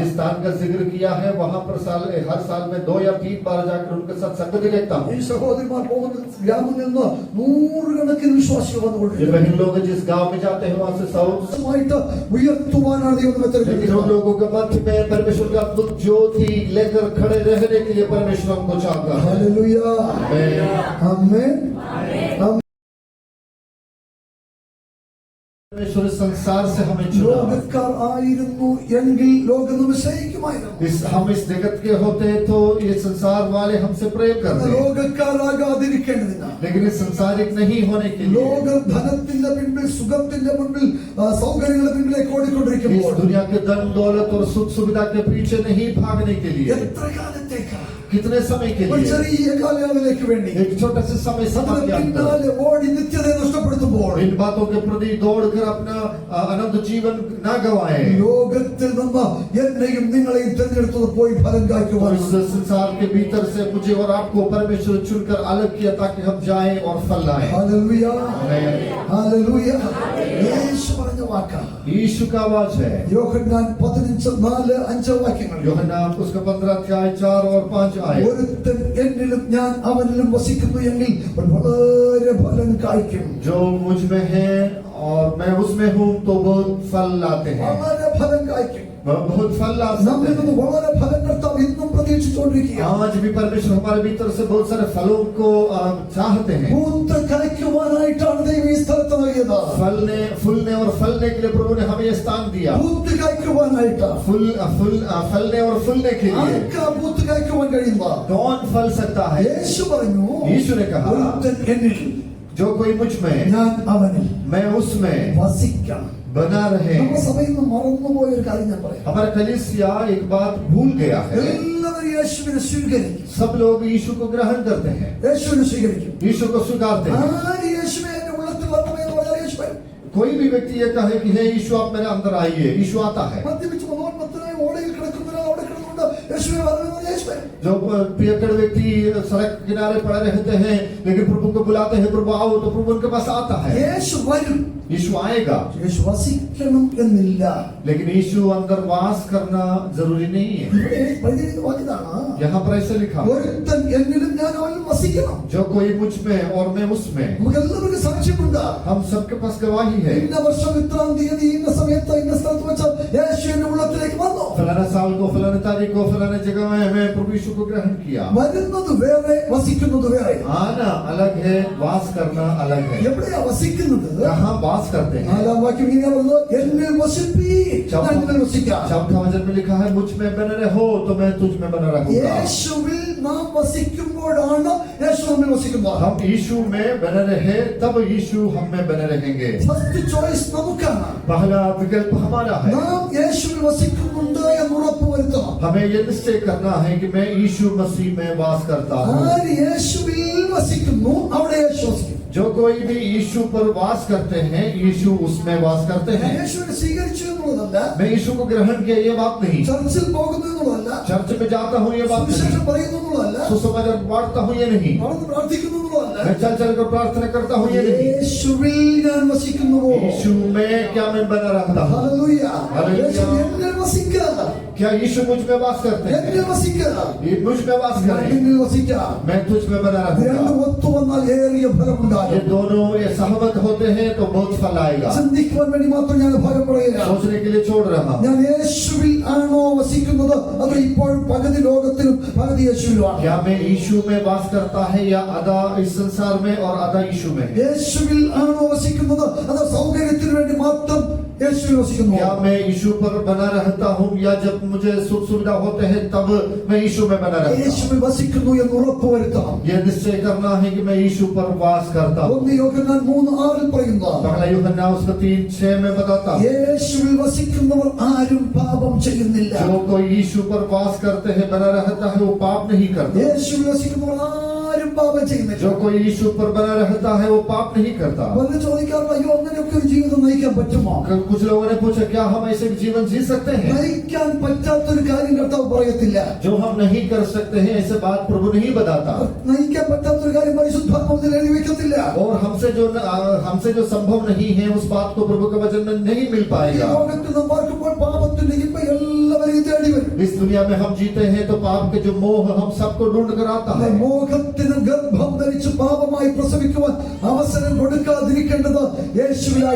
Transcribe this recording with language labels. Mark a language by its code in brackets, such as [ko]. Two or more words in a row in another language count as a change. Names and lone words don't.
[hi] जिस स्थान का जिक्र किया है वहां पर हर साल में 2 या 3 बार जाकर उनके साथ संगति देखता हूँ। [ml] ഈ സഹോദരിമാർ പോകുന്ന ഗ്രാമങ്ങളിൽ നിന്ന് നൂറുകണക്കിന് വിശ്വാസികൾ [hi] ये [ml] വന്നുകൊണ്ടിരിക്കുന്നു. [hi] बहन लोग जिस गांव में जाते हैं वहां से 100, [ml] ഉയർത്തുവാനാണ് ദൈവം നമ്മെ [hi] लेकिन उन [ml] തിരഞ്ഞെടുക്കുന്നത്. [hi] लोगों के मध्य में परमेश्वर का अद्भुत ज्योति लेकर खड़े रहने के लिए परमेश्वर हमको चाहता है। [ml] ഹല്ലേലൂയ. ആമേൻ. [hi] परमेश्वर इस संसार से हमें चुना। [ml] ലോകക്കാർ ആയിരുന്നു എങ്കിൽ ലോകം നമ്മെ സ്നേഹിക്കുമായിരുന്നു. [hi] हम इस जगत के होते तो ये संसार वाले हमसे प्रेम करते, [ml] ലോകക്കാരാകാതിരിക്കേണ്ടതില്ല. [hi] लेकिन इस संसारिक नहीं होने के लिए, [ml] ലോക ധനത്തിന്റെ പിൻപിൽ, സുഖത്തിന്റെ മുൻപിൽ, സൗകര്യങ്ങളുടെ പിൻപിലേക്ക് ഓടിക്കൊണ്ടിരിക്കുമ്പോൾ [hi] इस दुनिया के धन दौलत और सुख सुविधा के पीछे नहीं भागने के लिए, [ml] എത്ര കാലത്തേക്കാ? [hi] कितने समय के [ml] ഒരു [hi] लिए, [ml] ചെറിയ കാലയളവിലേക്ക് വേണ്ടി [hi] एक छोटे से समय [ml] അതിന് [hi] समाप्त [ml] പിന്നാലെ ഓടി നിത്യതയെ നഷ്ടപ്പെടുത്തുമ്പോൾ [hi] इन बातों के प्रति दौड़कर अपना अनंत जीवन न गवाएं। [ml] ലോകത്തിൽ നിന്ന് എന്നെയും നിങ്ങളെയും തിരഞ്ഞെടുത്തത് പോയി ഫലം [hi] और [ml] കായ്ക്കുവാൻ. [hi] इस संसार के भीतर से मुझे और आपको परमेश्वर चुनकर अलग किया ताकि हम जाएं और फल लाएं। [ml] ഹല്ലേലൂയ. [hi] आमीन। [ml] ഹല്ലേലൂയ. യേശു പറഞ്ഞ വാക്കാ. [hi] यीशु का आवाज है, [ml] യോഹന്നാൻ 15:4-5 വാക്യങ്ങൾ. [hi] यूहन्ना उसका 15 अध्याय 4 और 5 आए। [ml] ഒരുത്തൻ എന്നിലും ഞാൻ അവനിലും വസിക്കുന്നു എങ്കിൽ വളരെ ഫലം കായ്ക്കും. [hi] जो मुझ में है और मैं उसमें हूँ तो बहुत फल लाते हैं, [ml] വളരെ ഫലം കായ്ക്കും. [hi] बहुत फल ला [ml] നമ്മിൽ [hi] सकते [ml] നിന്ന് വളരെ ഫലം കർത്താവ് ഇന്നും പ്രതീക്ഷിച്ചുകൊണ്ടിരിക്കുകയാണ്. [hi] हैं। आज भी परमेश्वर हमारे भीतर से बहुत सारे फलों को चाहते हैं। [ml] പൂത്ത് കായ്ക്കുവാനായിട്ടാണ് ദൈവം ഈ സ്ഥലത്ത് നൽകിയത്. [hi] फूलने और फलने के लिए प्रभु ने हमें ये स्थान दिया। [ml] പൂത്ത് കായ്ക്കുവാനായിട്ട്. [hi] फलने और फूलने के लिए [ml] ആർക്കാ പൂത്ത് കായ്ക്കുവാൻ കഴിയുക? [hi] कौन फल सकता है? [ml] യേശു പറഞ്ഞു, [hi] यीशु ने कहा, [ml] ഒരുത്തൻ എന്നിൽ, [hi] जो कोई मुझ में, [ml] ഞാൻ അവനിൽ [hi] मैं उसमें [ml] വസിക്കണം. [hi] बना रहे। [ml] നമ്മുടെ സഭയിൽ നിന്ന് മറന്നുപോയ ഒരു കാര്യം ഞാൻ പറയാം. [hi] हमारा कलीसिया एक बात भूल गया है, [ml] എല്ലാവരും യേശുവിനെ സ്വീകരിക്കും. [hi] सब लोग यीशु को ग्रहण करते हैं, [ml] യേശുവിനെ സ്വീകരിക്കും. [hi] यीशु को स्वीकारते हैं। [ml] ആര് യേശുവെ എന്റെ ഉള്ളത്തിൽ വരണമെന്ന് പറഞ്ഞാൽ യേശു വരും. [hi] कोई भी व्यक्ति ये कहे कि हे यीशु आप मेरे अंदर आइए, यीशु आता है। [ml] മദ്യപിച്ച് മതോന്മത്തനായി ഓടയിൽ കിടക്കുന്നതിനാൽ അവിടെ കിടന്നുകൊണ്ട് യേശുവെ വരണമെന്ന് പറഞ്ഞാൽ യേശു വരും. [hi] जो पियक्कड़ व्यक्ति सड़क किनारे पड़े रहते हैं लेकिन प्रभु को बुलाते हैं, प्रभु आओ, तो प्रभु उनके पास आता है। [ml] യേശു വരും. [hi] यीशु आएगा, [ml] യേശു വസിക്കണം എന്നില്ല. [hi] लेकिन यीशु अंदर वास करना जरूरी नहीं है। [ml] ഇവിടെ പറഞ്ഞിരിക്കുന്ന വാക്യതാണ്, [hi] यहाँ पर ऐसे लिखा, [ml] ഒരുത്തൻ എന്നിലും ഞാൻ അവനിലും വസിക്കണം. [hi] जो कोई मुझ में और मैं उसमें। [ml] നമുക്ക് എല്ലാവർക്കും സാക്ഷ്യമുണ്ട്. [hi] हम सबके पास गवाही है। [ml] ഇന്ന വർഷം ഇത്രാം തീയതി ഇന്ന സമയത്ത് ഇന്ന സ്ഥലത്ത് വെച്ച് യേശു എന്റെ ഉള്ളത്തിലേക്ക് വന്നു. [hi] फलाना साल को, फलाने तारीख को, फलाने जगह में मैं प्रभु यीशु को ग्रहण किया। [ml] വരുന്നത് വേറെ, വസിക്കുന്നത് വേറെ. [hi] आना अलग है, वास करना अलग है। [ml] എവിടെയാ വസിക്കുന്നത്? [hi] कहाँ वास करते हैं? [ml] 4-ാം വാക്യം ഇങ്ങനെ പറയുന്നത്, എന്നിൽ വസിപ്പീൻ, ഞാൻ നിങ്ങളിൽ വസിക്കാം. [hi] चौथा वचन में लिखा है, मुझ में बने रहो तो मैं तुझ में बना रहूंगा। [ml] യേശുവിൽ നാം വസിക്കുമ്പോഴാണ് യേശു നമ്മിൽ വസിക്കുന്നത്. [hi] हम यीशु में बने रहे तब यीशु हम में बने रहेंगे। [en] first choice [ml] നമുക്കാണ്. [hi] पहला विकल्प हमारा है। [ml] നാം യേശുവിൽ വസിക്കുന്നുണ്ട് എന്ന് ഉറപ്പുവരുത്തണം. [hi] हमें ये निश्चय करना है कि मैं यीशु मसीह में वास करता हूँ। [ml] ആര് യേശുവിൽ വസിക്കുന്നു അവിടെ യേശു വസിക്കും. [hi] जो कोई भी यीशु पर वास करते हैं, यीशु उसमें वास करते हैं। [ml] യേശുവിനെ സ്വീകരിച്ചു എന്നുള്ളതല്ല, [hi] मैं यीशु को ग्रहण किया ये बात नहीं, [ml] ചർച്ചിൽ പോകുന്നു എന്നുള്ളതല്ല, [hi] चर्च में जाता हूँ ये बात नहीं, [ml] സുവിശേഷം പറയുന്നു എന്നുള്ളതല്ല, [hi] सुसमाचार बांटता हूँ ये नहीं, [ml] നടന്ന് പ്രാർത്ഥിക്കുന്നു എന്നുള്ളതല്ല. [hi] मैं चल चल कर प्रार्थना करता हूँ ये नहीं। [ml] യേശുവിൽ ഞാൻ വസിക്കുന്നുവോ? [hi] यीशु में क्या मैं बना रहता हूँ? [ml] ഹല്ലേലൂയ. ഹല്ലേലൂയ. യേശു എന്നിൽ വസിക്കുക, [hi] क्या यीशु मुझ में वास करते हैं? [ml] എന്നിൽ വസിക്കുക, [hi] ये मुझ में वास [ml] ഞാൻ [hi] करें, [ml] നിന്നിൽ വസിക്കുക. [hi] मैं तुझ में बना [ml] രണ്ട് [hi] रहूंगा। [ml] ഒത്തു വന്നാൽ ഏറിയ [hi] ये [ml] ഫലമുണ്ടാകും. [hi] दोनों ये सहमत होते हैं तो बहुत फल आएगा। [ml] ചിന്തിക്കുവാൻ വേണ്ടി മാത്രം ഞാൻ ഭാഗം പറയുക. [hi] सोचने के लिए छोड़ रहा हूँ। [ml] ഞാൻ യേശുവിൽ ആണോ വസിക്കുന്നത്, അത് ഇപ്പോൾ പകുതി ലോകത്തിലും പകുതി യേശുവിലുമാണ്. [hi] क्या मैं यीशु में वास करता है या आधा इस संसार में और आधा यीशु में है? [ml] യേശുവിൽ ആണോ വസിക്കുന്നത്, അത് സൗകര്യത്തിന് വേണ്ടി മാത്രം യേശുവിൽ വസിക്കുന്നു. [hi] क्या मैं यीशु पर बना रहता हूँ या जब मुझे सुख सुविधा होते हैं तब मैं यीशु में बना रहता हूँ? [ml] യേശുവിൽ വസിക്കുന്നു എന്ന് ഉറപ്പുവരുത്തണം. [hi] यह निश्चय करना है कि मैं यीशु पर वास करता हूँ। [ml] 1 യോഹന്നാൻ 3:6 പറയുന്നു, [hi] पहला यूहन्ना उसका 3:6 में बताता हूँ, [ml] യേശുവിൽ വസിക്കുന്നവർ ആരും പാപം ചെയ്യുന്നില്ല. [hi] जो कोई यीशु पर वास करते हैं बना रहता है वो पाप नहीं करता। [ml] യേശുവിൽ വസിക്കുന്നവർ ആരും പാപം ചെയ്യുന്നില്ല. [hi] जो कोई यीशु पर बना रहता है वो पाप नहीं करता। [ml] പലരും ചോദിക്കാറുണ്ട്, അയ്യോ അങ്ങനെയൊക്കെ ഒരു ജീവിതം നയിക്കാൻ പറ്റുമോ? [hi] कुछ लोगों ने पूछा क्या हम ऐसे जीवन जी सकते हैं? [ml] നയിക്കാൻ പറ്റാത്തൊരു കാര്യം കർത്താവ് പറയത്തില്ല. [hi] जो हम नहीं कर सकते हैं ऐसे बात प्रभु नहीं बताता। [ml] നയിക്കാൻ പറ്റാത്തൊരു കാര്യം പരിശുദ്ധാത്മാവിൽ എഴുതി വെക്കത്തില്ല. [hi] और हमसे जो संभव नहीं है उस बात को प्रभु के वचन में नहीं मिल [ml] ഈ [hi] पाएगा। [ml] ലോകത്ത് നാം പാർക്കുമ്പോൾ പാപത്തിന്റെ ഇപ്പ എല്ലാവരെയും തേടി വരും. [hi] इस दुनिया में हम जीते हैं तो पाप के जो मोह हम सबको ढूंढ कर आता है। [ml] മോഹത്തിന് ഗർഭം ധരിച്ച് പാപമായി പ്രസവിക്കുവാൻ അവസരം കൊടുക്കാതിരിക്കേണ്ടത് യേശുവിലായി